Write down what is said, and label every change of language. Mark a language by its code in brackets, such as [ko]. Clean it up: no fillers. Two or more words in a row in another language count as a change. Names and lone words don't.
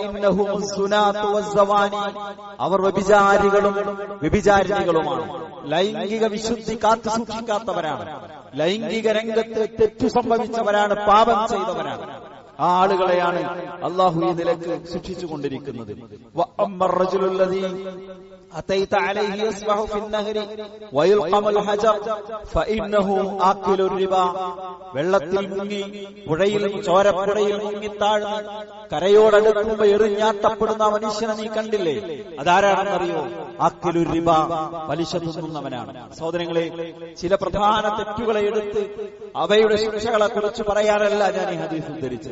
[ml] അവർ വ്യഭിചാരികളും വ്യഭിചാരിണികളുമാണ്. ലൈംഗിക വിശുദ്ധി കാത്തു സൂക്ഷിക്കാത്തവരാണ്. ലൈംഗിക രംഗത്ത് തെറ്റു സംഭവിച്ചവരാണ്, പാപം ചെയ്തവരാണ്. ആ ആളുകളെയാണ് അള്ളാഹു ഈ നിലക്ക് ശിക്ഷിച്ചുകൊണ്ടിരിക്കുന്നത്. [ar] أتيت عليه يسبح في النهر ويلقم الحجر فإنه آكل الربا. [ml] വെള്ളത്തിൽ മുങ്ങി പുഴയിൽ ചോരപ്പുഴയിൽ മുങ്ങിത്താഴ്ന്ന് കരയോടടുക്കുമ്പോ എറിഞ്ഞാട്ടപ്പെടുന്ന മനുഷ്യനെ നീ കണ്ടില്ലേ? അതാരാണെന്നറിയോ? [ar] آكل الربا, [ml] പലിശ തിന്നുന്നവനാണ്. സഹോദരങ്ങളെ, ചില പ്രധാന തെറ്റുകളെ എടുത്ത് അവയുടെ ശിക്ഷകളെ കുറിച്ച് പറയാനല്ല ഞാൻ ഈ ഹദീസ് ഉദ്ധരിച്ചത്.